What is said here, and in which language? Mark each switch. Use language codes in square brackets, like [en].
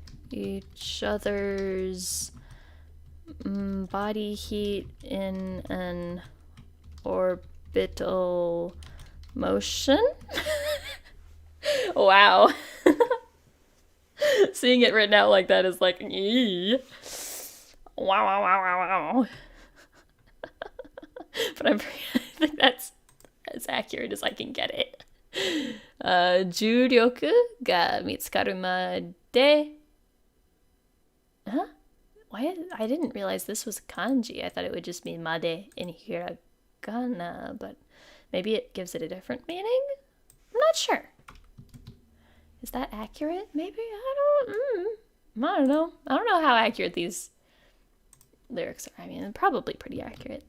[en] Each other's body heat in an orbital motion. Wow. Seeing it written out like that is like, ee. Wow. But I think that's as accurate as I can get it. [ja] 重力が見つかるまで Huh? [en] Why? I didn't realize this was kanji. I thought it would just mean made in hiragana, but maybe it gives it a different meaning? I'm not sure. Is that accurate? Maybe? I don't know. I don't know how accurate these lyrics are. I mean, probably pretty accurate.